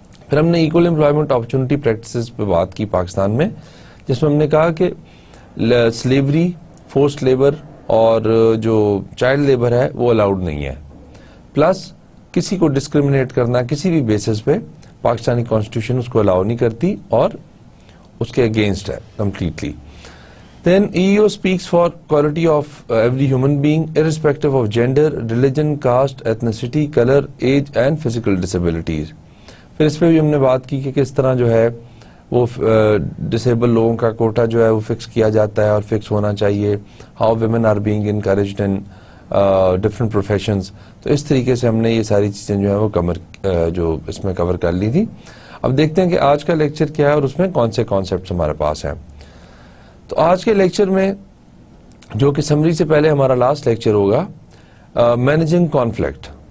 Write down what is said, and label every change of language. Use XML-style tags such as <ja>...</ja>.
<hi>फिर हमने equal employment opportunity practices पे बात की पाकिस्तान में, जिसमें हमने कहा कि स्लेवरी, फोर्स्ड लेबर और जो चाइल्ड लेबर है वो अलाउड नहीं है. प्लस किसी को डिस्क्रिमिनेट करना किसी भी बेसिस पे पाकिस्तानी कॉन्स्टिट्यूशन उसको अलाउ नहीं करती और उसके अगेंस्ट है completely.</hi> <en>Then EEO speaks for equality of every human being irrespective of gender, religion, caste, ethnicity, color, age and physical disabilities.</en> <hi>फिर इस पे भी हमने बात की कि किस तरह जो है वो डिसेबल लोगों का कोटा जो है वो फिक्स किया जाता है और फिक्स होना चाहिए.</hi> <en>How women are being encouraged in different professions.</en> <hi>तो इस तरीके से हमने ये सारी चीज़ें जो है वो जो इसमें कवर कर ली थी. अब देखते हैं कि आज का लेक्चर क्या है और उसमें कौन से कॉन्सेप्ट्स हमारे पास हैं. तो आज के लेक्चर में जो कि समरी से पहले हमारा लास्ट लेक्चर होगा, मैनेजिंग कॉन्फ्लिक्ट.</hi>